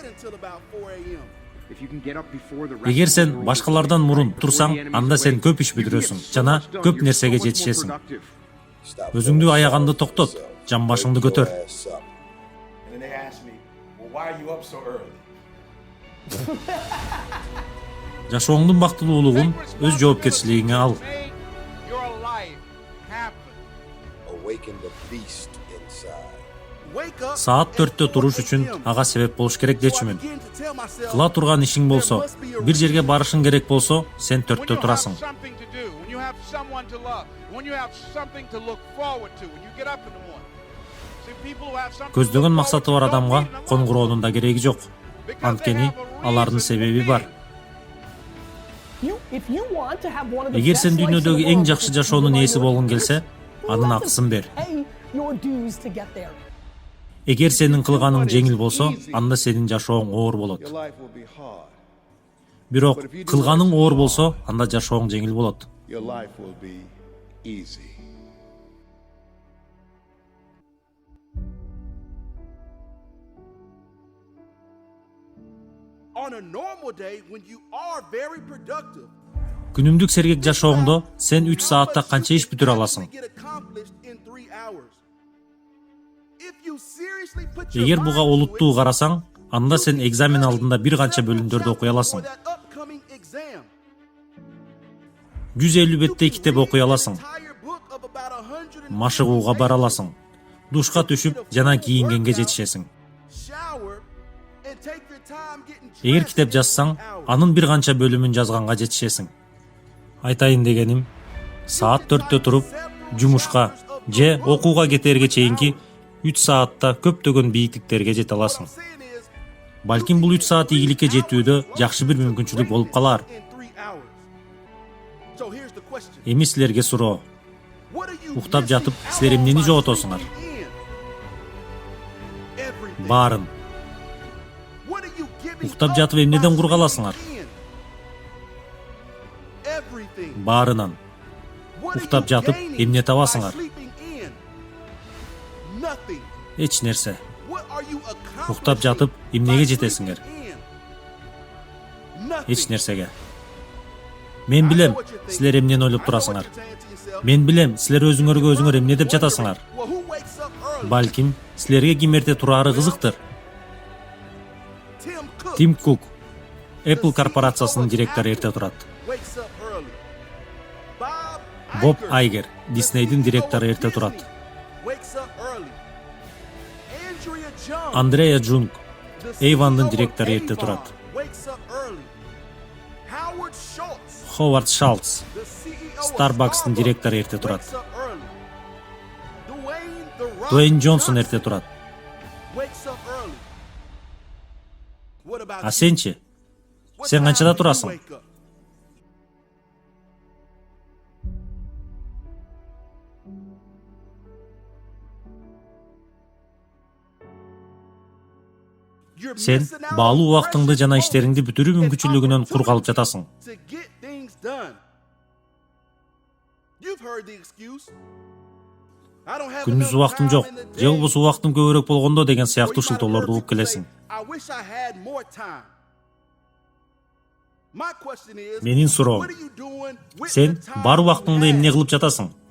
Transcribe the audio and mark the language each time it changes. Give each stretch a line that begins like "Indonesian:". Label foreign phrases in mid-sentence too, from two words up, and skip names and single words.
Kyrgyz: Эгер сен башкалардан мурун турсаң, анда сен көп иш бүтүрөсүң жана көп нерсеге жетишесиң. Өзүңдү аяганды токтот, жамбашыңды көтөр. Жашооңдун бактылуулугун өз жоопкерчилигиңе ал.
English: Awaken the beast inside.
Kyrgyz: Саат 4-тө туруш үчүн ага себеп болуш керек дечүмүн. Кыла турган ишиң болсо, бир жерге барышың керек болсо, сен 4-тө турасың. Көздөгөн максаты бар адамга конгуроонун да кереги жок. Анткени алардын себеби бар. Эгер сен дүйнөдөгү эң жакшы жашоонун ээси болгуң келсе, анын акысын бер. Эгер сенин кылганың жеңил болсо, анда сенин жашооң оор болот. Бирок кылганың оор болсо, анда жашооң жеңил болот.
English: Your life will be easy. On a normal day when you are very productive,
Kyrgyz: Күнүмдүк сергек жашооңдо сен 3 саатта канча иш бүтүрө аласың?
English: get accomplished in 3 hours. If you seriously put your
Kyrgyz: Эгер буга
English: mind to
Kyrgyz: олуттуу
English: it,
Kyrgyz: карасаң, анда сен экзамен алдында бир канча бөлүмдөрдү окуй аласың.
English: for that upcoming exam,
Kyrgyz: 150 беттей китеп окуй аласың.
English: entire book of about 100
Kyrgyz: Машыгууга бара аласың. Душка түшүп, жана кийингенге жетишесиң.
English: shower and take your time getting
Kyrgyz: Эгер
English: dressed
Kyrgyz: китеп
English: in
Kyrgyz: жазсаң,
English: 2 hours.
Kyrgyz: анын бир канча бөлүмүн жазганга жетишесиң. Айтайын дегеним, саат 4-тө туруп, жумушка же окууга кетерге чейинки 3 саатта көптөгөн бийиктиктерге жете аласың.
English: Saying is,
Kyrgyz: Балким бул 3 саат ийгиликке жетүүдө жакшы бир мүмкүнчүлүк болуп калар.
English: in 3 hours. So here's the question.
Kyrgyz: Эми силерге суроо.
English: What are you
Kyrgyz: Уктап
English: missing
Kyrgyz: жатып,
English: out
Kyrgyz: силер эмнени
English: by
Kyrgyz: жоготосуңар?
English: sleeping in? Everything.
Kyrgyz: Баарын.
English: What are you giving
Kyrgyz: Уктап
English: up
Kyrgyz: жатып эмнеден
English: by
Kyrgyz: кургаласыңар?
English: sleeping in? Everything.
Kyrgyz: Баарынан.
English: What are
Kyrgyz: Уктап
English: you
Kyrgyz: жатып
English: gaining
Kyrgyz: эмне
English: by
Kyrgyz: табасыңар?
English: sleeping in? Nothing.
Kyrgyz: Эч нерсе.
English: What are you
Kyrgyz: Уктап жатып
English: accomplishing
Kyrgyz: эмнеге
English: by
Kyrgyz: жетесиңер?
English: sleeping in? Nothing.
Kyrgyz: Эч нерсеге. Мен билем, силер эмнени ойлоп турасыңар. Мен билем, силер өзүңөргө өзүңөр эмне деп жатасыңар.
English: Well, who wakes up early?
Kyrgyz: Балким, силерге ким эрте турары кызыктыр.
English: Tim Cook.
Kyrgyz: Тим Кук, Apple корпорациясынын директору эрте турат.
English: Wakes up early. Bob
Kyrgyz: Боб
English: Iger.
Kyrgyz: Айгер, Диснейдин директору эрте турат.
English: Wakes up early. Andrea Jones.
Kyrgyz: Андреа Джунг,
English: The
Kyrgyz: Avon'дун
English: CEO of
Kyrgyz: директору эрте
English: Avon,
Kyrgyz: турат.
English: wakes up early. Howard Schultz,
Kyrgyz: Ховард Шалц,
English: the CEO of
Kyrgyz: Starbucks'тын
English: Starbucks,
Kyrgyz: директору эрте турат.
English: wakes up early. Dwayne The Rock
Kyrgyz: Дуэйн Джонсон
English: Johnson
Kyrgyz: эрте турат.
English: wakes up early. What about
Kyrgyz: А
English: you?
Kyrgyz: сенчи?
English: What
Kyrgyz: сен
English: time
Kyrgyz: канчада
English: do you
Kyrgyz: турасың?
English: wake up? You're
Kyrgyz: Сен
English: missing out
Kyrgyz: баалуу
English: on
Kyrgyz: убактыңды жана
English: precious
Kyrgyz: иштериңди
English: moments
Kyrgyz: бүтүрүү
English: and
Kyrgyz: мүмкүнчүлүгүнөн кур калып жатасың.
English: to get things done. You've heard the excuse. I don't have
Kyrgyz: Күндүз
English: enough
Kyrgyz: убактым
English: time
Kyrgyz: жок,
English: in the
Kyrgyz: же
English: day.
Kyrgyz: болбосо убактым көбүрөөк болгондо деген
English: Or you
Kyrgyz: сыяктуу
English: might have
Kyrgyz: шылтоолорду
English: heard
Kyrgyz: угуп
English: people
Kyrgyz: келесиң.
English: say, I wish I had more time. My question is,
Kyrgyz: Менин суроом,
English: what are you doing with
Kyrgyz: сен
English: the time
Kyrgyz: бар
English: you
Kyrgyz: убактыңды
English: have?
Kyrgyz: эмне кылып жатасың?